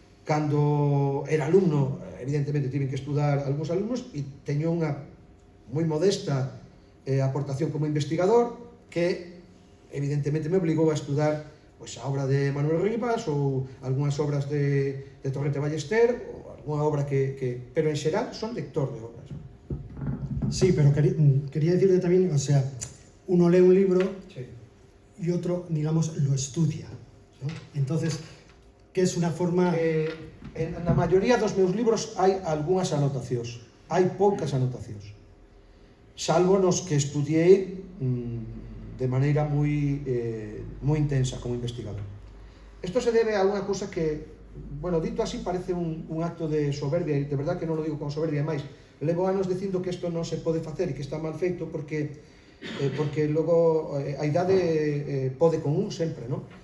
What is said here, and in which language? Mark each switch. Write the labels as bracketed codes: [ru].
[gl] Cando era alumno, evidentemente tiven que estudar algúns alumnos e teño unha moi modesta aportación como investigador que evidentemente me obligou a estudar pois, a obra de Manuel Rivas ou algunhas obras de Torrente Ballester ou algunha obra pero en xeral son lector de obras. [es] Sí, pero quería decirte también, o sea, uno lee un libro Sí. y otro, digamos, lo estudia, ¿no? Entonces, que es una forma... [gl] Na maioría dos meus libros hai algunhas anotacións, hai poucas anotacións, salvo nos que estudiei de maneira moi intensa como investigador. Isto se debe a unha cousa que, bueno, dito así parece un acto de soberbia, e de verdad que non lo digo con soberbia, máis levo anos dicindo que isto non se pode facer e que está mal feito porque logo a idade pode con un sempre, non?